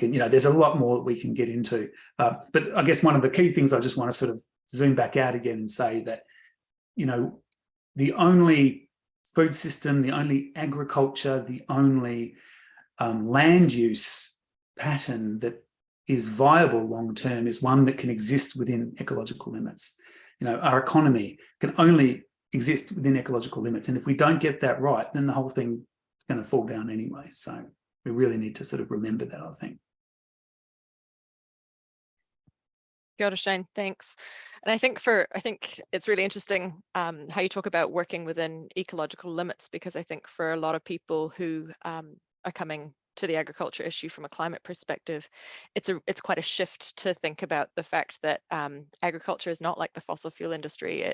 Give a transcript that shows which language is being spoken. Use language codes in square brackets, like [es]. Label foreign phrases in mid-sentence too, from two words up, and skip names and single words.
[en] And there's a lot more that we can get into. But I guess one of the key things I just want to sort of zoom back out again and say that the only food system, the only agriculture, the only land use pattern that is viable long term is one that can exist within ecological limits. Our economy can only exist within ecological limits, and if we don't get that right, then the whole thing is going to fall down anyway. So we really need to sort of remember that, I think. [mi] Kia ora, Shane, [en] thanks. And I think it's really interesting how you talk about working within ecological limits, because I think for a lot of people who are coming to the agriculture issue from a climate perspective, it's quite a shift to think about the fact that agriculture is not like the fossil fuel industry.